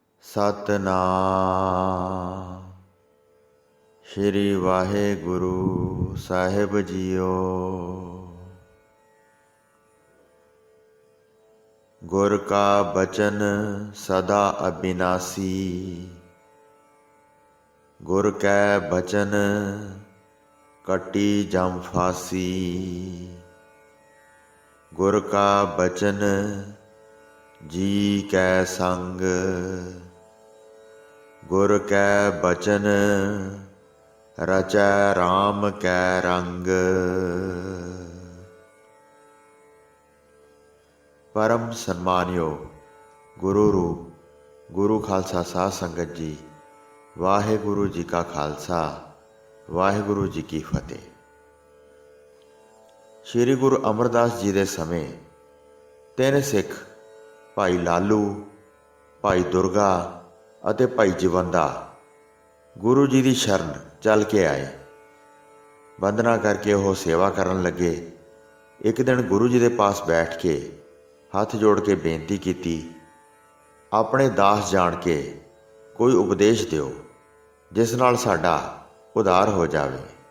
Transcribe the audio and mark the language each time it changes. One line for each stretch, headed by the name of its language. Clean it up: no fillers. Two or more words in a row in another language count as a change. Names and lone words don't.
Punjabi: ਸਤਿਨਾਮ ਸ੍ਰੀ ਵਾਹਿਗੁਰੂ ਸਾਹਿਬ ਜੀਓ।
Braj: गुर का बचन सदा अविनाशी, गुर कै बचन कटी जम फासी। गुर का बचन जी कै संग, गुर कै बचन रचै राम कै रंग।
Hindi: परम सन्मानयोग गुरु रूप गुरु खालसा साध संगत जी,
Punjabi: ਵਾਹਿਗੁਰੂ ਜੀ ਕਾ ਖਾਲਸਾ ਵਾਹਿਗੁਰੂ ਜੀ ਕੀ ਫਤਿਹ।
Hindi: श्री गुरु अमरदास जी के समय तीन सिख भाई लालू, भाई दुर्गा
Punjabi: ਅਤੇ ਭਾਈ ਜਵੰਦਾ ਗੁਰੂ ਜੀ ਦੀ ਸ਼ਰਨ ਚੱਲ ਕੇ ਆਏ। ਬੰਦਨਾ ਕਰਕੇ ਉਹ ਸੇਵਾ ਕਰਨ ਲੱਗੇ। ਇੱਕ ਦਿਨ ਗੁਰੂ ਜੀ ਦੇ ਪਾਸ ਬੈਠ ਕੇ ਹੱਥ ਜੋੜ ਕੇ ਬੇਨਤੀ ਕੀਤੀ, ਆਪਣੇ ਦਾਸ ਜਾਣ ਕੇ ਕੋਈ ਉਪਦੇਸ਼ ਦਿਓ ਜਿਸ ਨਾਲ ਸਾਡਾ ਉਧਾਰ ਹੋ ਜਾਵੇ।